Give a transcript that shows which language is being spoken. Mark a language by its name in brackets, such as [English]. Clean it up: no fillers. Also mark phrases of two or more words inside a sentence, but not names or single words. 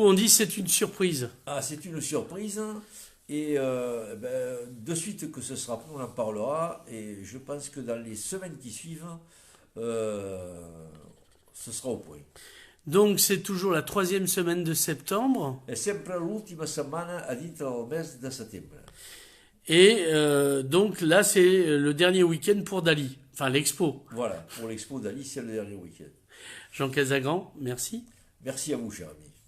[French] on dit c'est une surprise? c'est une surprise. Et de suite que ce sera prêt, on en parlera. Et je pense que dans les semaines qui suivent, euh, ce sera au point. Donc c'est toujours la 3e semaine de septembre. [Italian] È sempre l'ultima settimana a dentro del mese de settembre. [French] Et donc là, c'est le dernier week-end pour Dali, enfin l'expo. Voilà, pour l'expo d'Ali, c'est le dernier week-end. Jean Casagrand, merci. Merci à vous, cher ami.